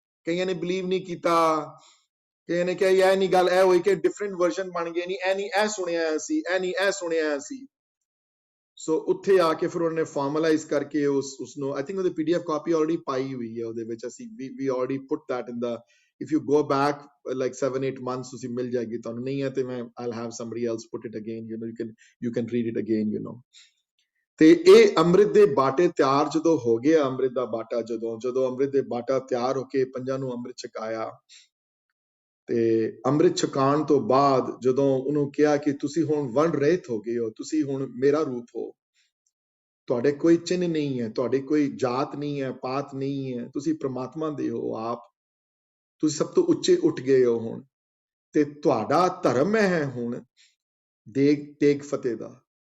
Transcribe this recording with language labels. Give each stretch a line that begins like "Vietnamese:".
Punjabi: ਕਈਆਂ ਨੇ ਬਲੀਵ ਨਹੀਂ ਕੀਤਾ, ਕਈਆਂ ਨੇ ਕਿਹਾ ਇਹ ਨਹੀਂ ਗੱਲ ਇਹ ਹੋਈ ਕਿ ਡਿਫਰੈਂਟ ਵਰਜ਼ਨ ਬਣ ਗਏ, ਨਹੀਂ ਇਹ ਨਹੀਂ ਇਹ ਸੁਣਿਆ ਸੀ, ਇਹ ਨਹੀਂ ਇਹ ਸੁਣਿਆ ਸੀ। ਸੋ ਉੱਥੇ ਆ ਕੇ ਫਿਰ ਉਹਨਾਂ ਨੇ ਫਾਰਮਲਾਈਜ਼ ਕਰਕੇ ਉਸ ਨੂੰ ਆਈ ਥਿੰਕ ਉਹਦੀ PDF ਕਾਪੀ ਆਲਰੇਡੀ ਪਾਈ ਹੋਈ ਹੈ ਉਹਦੇ ਵਿੱਚ। ਅਸੀਂ ਵੀ
English: already put that in the, if you go back like 7-8 months
Punjabi: ਤੁਸੀਂ ਮਿਲ ਜਾਏਗੀ ਤੁਹਾਨੂੰ। ਨਹੀਂ ਹੈ ਤੇ ਮੈਂ
English: I'll have somebody else put it again, you know, you can read it again, you know।
Punjabi: ਤੇ ਇਹ ਅੰਮ੍ਰਿਤ ਦੇ ਬਾਟੇ ਤਿਆਰ ਜਦੋਂ ਹੋ ਗਿਆ, ਅੰਮ੍ਰਿਤ ਦਾ ਬਾਟਾ ਜਦੋਂ ਅੰਮ੍ਰਿਤ ਦੇ ਬਾਟਾ ਤਿਆਰ ਹੋ ਕੇ ਪੰਜਾਂ ਨੂੰ ਅੰਮ੍ਰਿਤ ਛਕਾਇਆ, ਤੇ ਅੰਮ੍ਰਿਤ ਛਕਾਉਣ ਤੋਂ ਬਾਅਦ ਜਦੋਂ ਉਹਨੂੰ ਕਿਹਾ ਕਿ ਤੁਸੀਂ ਹੁਣ ਵੰਡ ਰਹਿਤ ਹੋ ਗਏ ਹੋ, ਤੁਸੀਂ ਹੁਣ ਮੇਰਾ ਰੂਪ ਹੋ, ਤੁਹਾਡੇ ਕੋਈ ਚਿੰਨ੍ਹ ਨਹੀਂ ਹੈ, ਤੁਹਾਡੇ ਕੋਈ ਜਾਤ ਨਹੀਂ ਹੈ, ਪਾਤ ਨਹੀਂ ਹੈ, ਤੁਸੀਂ ਪ੍ਰਮਾਤਮਾ ਦੇ ਹੋ ਆਪ, ਤੁਸੀਂ ਸਭ ਤੋਂ ਉੱਚੇ ਉੱਠ ਗਏ ਹੋ ਹੁਣ, ਤੇ ਤੁਹਾਡਾ ਧਰਮ ਹੈ ਹੁਣ ਦੇਗ ਫਤਿਹ ਦਾ।